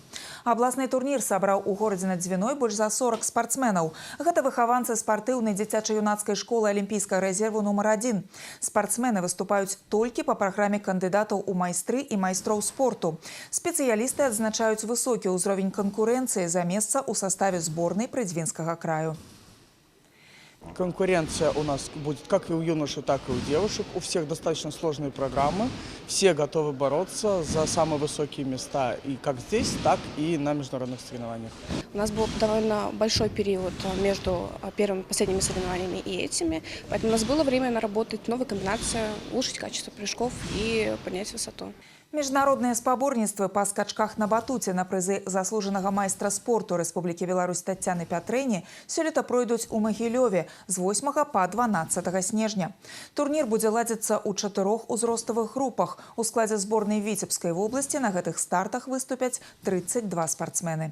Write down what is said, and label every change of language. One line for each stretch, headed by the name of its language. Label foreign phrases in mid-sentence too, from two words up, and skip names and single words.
Belarusian: Абласны турнір сабраў у горадзе над Дзвіной больш за 40 спартсменаў. Гэта выхаванцы спартыўнай дзіцяча-юнацкай школы алімпійскага рэзерву нумар 1. Спартсмены выступаюць толькі па праграме кандыдатаў у майстры і майстроў спорту. Спецыялісты адзначаюць высокі ўзровень
Russian: конкуренции за место у составе сборной
Belarusian: Прыдзьвінскага краю.
Russian: Конкуренция у нас будет как и у юношей, так и у девушек. У всех достаточно сложные программы. Все готовы бороться за самые высокие места и как здесь, так и на международных соревнованиях. У нас был довольно большой период между первыми и последними соревнованиями и этими. Поэтому у нас было время наработать новые комбинации, улучшить качество прыжков и поднять высоту.
Belarusian: Міжнародныя спаборніцтвы па скачках на батуце на прызы заслужанага майстра спорту Рэспублікі Беларусь Таццяны Пятрэні сёлета пройдуць у Магілёве з 8 па 12 снежня. Турнір будзе ладзіцца ў 4 узроставых групах. У складзе зборнай Віцебскай вобласці на гэтых стартах выступяць 32 спартсмены.